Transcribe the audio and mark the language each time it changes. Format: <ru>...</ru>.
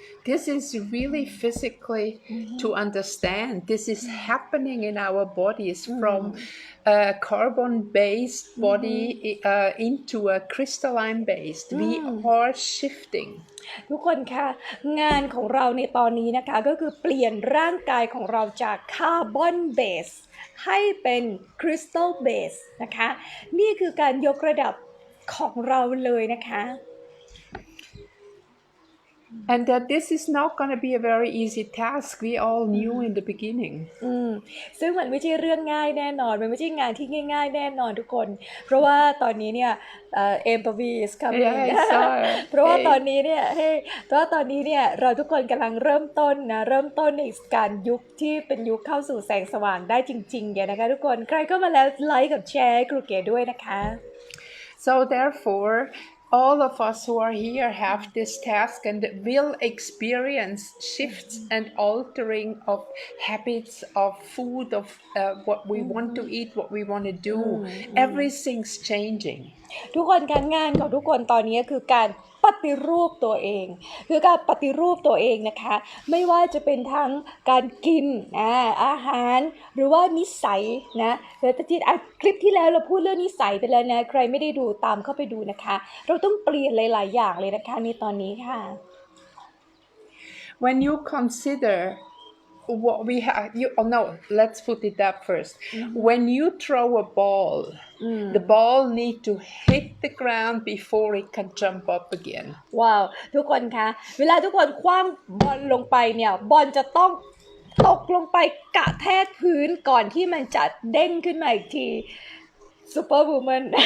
<en>This is really physically to understand. This is happening in our bodies from a carbon-based body into a crystalline-based. We are shifting.</en> <th>ทุกคนคะงานของเราในตอนนี้นะคะก็คือเปลี่ยนร่างกายของเราจากคาร์บอนเบสให้เป็นคริสตัลเบสนะคะนี่คือการยกระดับของเราเลยนะคะ</th> <en>And that this is not going to be a very easy task. We all knew in the beginning.</en> <th>ซึ่งมันไม่ใช่เรื่องง่ายแน่นอนมันไม่ใช่งานที่ง่ายๆแน่นอนทุกคนเพราะว่าตอนนี้เนี่ย</th> <en>MPV is coming</en> <th>เพราะว่าตอนนี้เนี่ยเราทุกคนกำลังเริ่มต้นในการยุคที่เป็นยุคเข้าสู่แสงสว่างได้จริงๆเนี่ยนะคะทุกคนใครก็มาแล้วไลค์กับแชร์ครูเก๋ด้วยนะคะ</th> <en>So therefore all of us who are here have this task and will experience shifts and altering of habits of food, of what we want to eat, what we want to do. Everything's changing.</en> <th>ทุกคนการงานของทุกคนตอนนี้คือการปฏิรูปตัวเองคือการปฏิรูปตัวเองนะคะไม่ว่าจะเป็นทั้งการกินอาหารหรือว่านิสัยนะเดี๋ยวคลิปที่แล้วเราพูดเรื่องนิสัยไปแล้วนะใครไม่ได้ดูตามเข้าไปดูนะคะเราต้องเปลี่ยนหลายๆอย่างเลยนะคะในตอนนี้ค่ะ</th> <en>When you consider what we have, let's put it up first. When you throw a ball, the ball need to hit the ground before it can jump up again.</en> <th>ว้าวทุกคนคะเวลาทุกคนคว้างบอลลงไปเนี่ยบอลจะต้องตกลงไปกระแทกพื้นก่อนที่มันจะเด้งขึ้นมาอีกที Superwoman</th>